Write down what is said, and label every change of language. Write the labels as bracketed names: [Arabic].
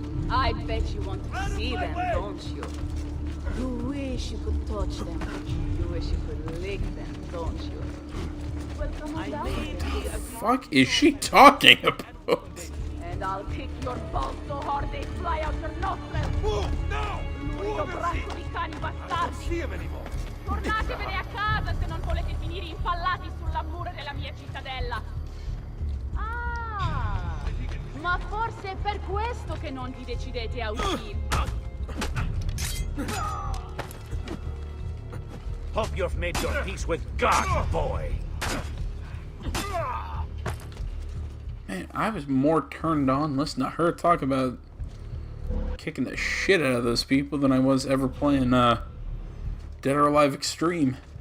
[English] I bet you want to see them, don't you? You wish you could touch them. You wish you could lick them, don't you? What the fuck is she talking about? And I'll kick your balls so hard they fly out your nostrils. Move now! [Italian] L'unico braccio di cani bastardi. Tornatevene a casa se non volete finire impallati sulla mura della mia cittadella. Ah, ma forse è per questo che non vi decidete a uscire. [English] Hope you've made your peace with God, boy. Man, I was more turned on listening to her talk about kicking the shit out of those people than I was ever playing Dead or Alive Extreme.